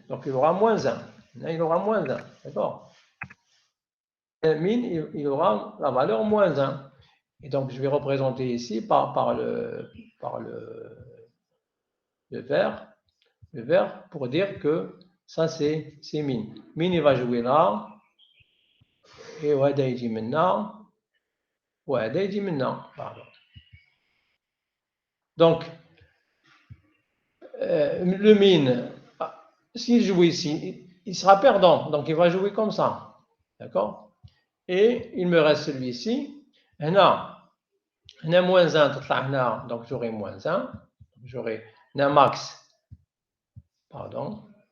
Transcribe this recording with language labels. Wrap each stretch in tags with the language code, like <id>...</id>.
<fr>Donc, il aura moins 1. Là, il aura moins 1. D'accord? Min, il aura la valeur moins 1. Et donc, je vais représenter ici par le vert. Le vert pour dire que ça, c'est min. Min, il va jouer là.</fr> <ar>Et وهذا يجي من هنا. وهذا يجي من هنا.</ar> <fr>Pardon. Donc, le min, s'il joue ici, il sera perdant. Donc, il va jouer comme ça. D'accord? Et il me reste celui-ci. Là, moins 1, donc j'aurai moins 1. J'aurai un max. Pardon.</fr>